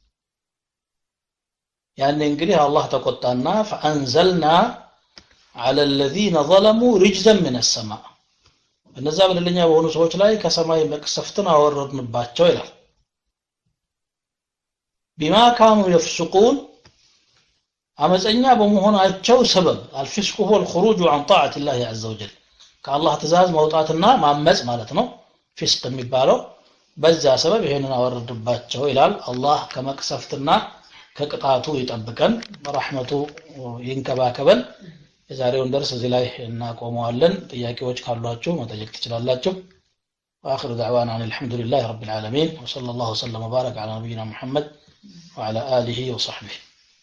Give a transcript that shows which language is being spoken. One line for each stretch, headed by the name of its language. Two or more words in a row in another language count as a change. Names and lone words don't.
Amharic: ያኔ እንግዲህ አላህ ተቆጣና
Arabic: فأنزلنا على الذين ظلموا رجزا من السماء
Amharic: እነዛ በደለኛ የሆኑ ሰዎች ላይ ከሰማይ መቅሰፍትን አወረድንባቸው ይላል
Arabic: بما كانوا يفسقون
Amharic: አመፀኛ በመሆናቸው ሰበብ
Arabic: الفسق هو الخروج عن طاعة الله عز وجل
Amharic: ከአላህ ትእዛዝ መውጣትና ማመጽ ማለት ነው ፍስቅ የሚባለው በዛ ሰበብ ይሄንን አወረድባቸው ይላል አላህ ከመቅሰፍትና ከቅጣቱ ይጠብቀን በረህመቱ ይንከባከበን የዛሬውን ደርስ እዚህ ላይ እናቆመዋለን ጥያቄዎች ካሏችሁ መጠየቅ ትችላላችሁ
Arabic: واخر دعوانا ان الحمد لله رب العالمين وصلى الله وسلم وبارك على نبينا محمد وعلى اله وصحبه